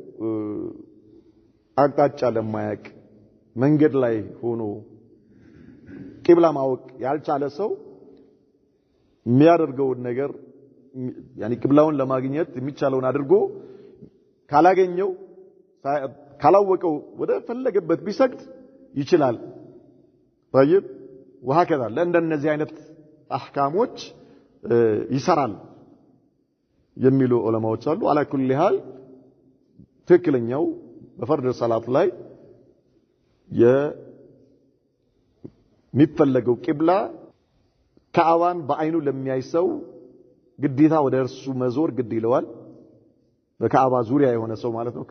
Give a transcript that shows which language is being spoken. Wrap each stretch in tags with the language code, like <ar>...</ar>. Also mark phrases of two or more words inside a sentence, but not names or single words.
<am>አቅጣጫ ለማያቅ መንገድ ላይ ሆኖ ቂብላ ማወቅ ያልቻለ ሰው የሚያደርገው ነገር ያኒ ቂብላውን ለማግኘት የሚቻለውን አድርጎ ካላገኘው ካላወቀው ወደ ፈለገበት ቢሰግድ ይችላል</am> <ar>طيب وهكذا</ar> <am>ለእንደነዚህ አይነት አህካሞች ይሰራል የሚሉ ዑለማዎች አሉ</am> <ar>على كل حال</ar> <am>ትክክለኛው በፈርድ ሰላት ላይ የሚፈለገው ቂብላ ካዕባን በአይኑ ለሚያይ ሰው ግዴታ ወደ እርሱ መዞር ግድ ይለዋል በካዕባ ዙሪያ የሆነ ሰው ማለት ነው</am>